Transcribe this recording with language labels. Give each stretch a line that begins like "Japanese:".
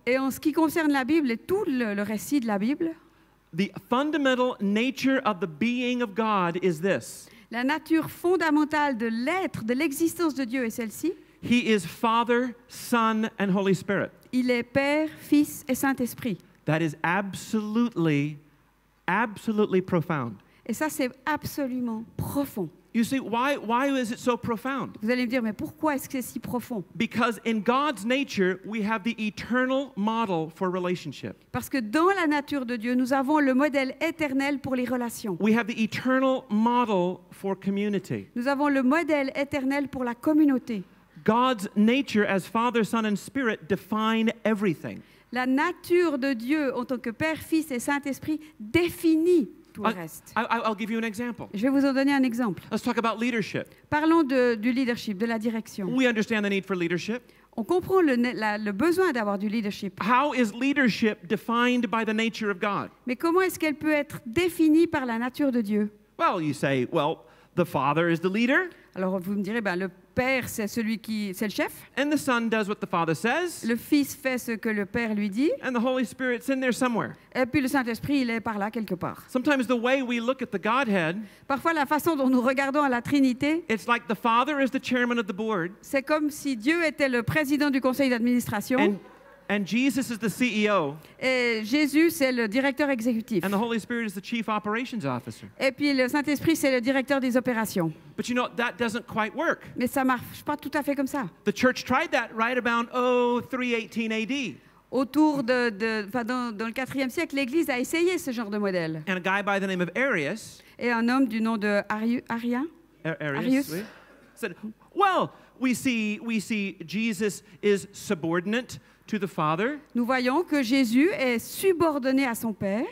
French: Et en ce qui concerne la Bible et tout le récit de la Bible,
English: the fundamental nature of the being of God is this.
French: la nature fondamentale de l'être, de l'existence de Dieu est celle-ci.
English: He is Father, Son, and Holy Spirit.
French: Il est Père, Fils et Saint-Esprit.
English: That is absolutely profound.
French: Et ça, c'est absolument profond.
English: You see, why is it so profound?
French: Vous allez me dire, mais pourquoi est-ce que c'est si profond?
English: Because in God's nature, we have the eternal model for relationship.
French: Parce que dans la nature de Dieu, nous avons le modèle éternel pour les relations.
English: We have the eternal model for community.
French: Nous avons le modèle éternel pour la communauté.
English: God's nature as Father, Son, and Spirit define everything.
French: La nature de Dieu en tant que Père, Fils et Saint-Esprit définit tout le reste.
English: I'll give you an example.
French: Je vais vous en donner un exemple.
English: Let's talk about leadership.
French: Parlons du leadership, de la direction.
English: We understand the need for leadership.
French: On comprend le besoin d'avoir du leadership.
English: How is leadership defined by the nature of God?
French: Mais comment est-ce qu'elle peut être définie par la nature de Dieu?
English: Well, you say, well, the Father is the leader,
French: Alors vous me direz, le Père, c'est le chef.
English: and the Son does what the Father says,
French: Le Fils fait ce que le Père lui dit.
English: and the Holy Spirit's in there somewhere.
French: Et puis le Saint-Esprit, il est par là quelque part.
English: Sometimes the way we look at the Godhead,
French: Parfois, la façon dont nous regardons à la Trinité,
English: it's like the Father is the chairman of the board,
French: c'est comme si Dieu était le président du conseil d'administration
English: and Jesus is the CEO,
French: et Jésus, c'est le directeur exécutif.
English: and the Holy Spirit is the Chief Operations Officer.
French: Et puis le Saint-Esprit, c'est le directeur des opérations.
English: But you know, that doesn't quite work.
French: Mais ça marche pas tout à fait comme ça.
English: The church tried that right about, 318 AD.
French: Autour dans le 4e siècle, l'Église a essayé ce genre de modèle.
English: And a guy by the name of Arius,
French: Et un homme du nom de Arius
English: oui, said, well, we see Jesus is subordinate to the Father.
French: Nous voyons que Jésus est subordonné à son Père,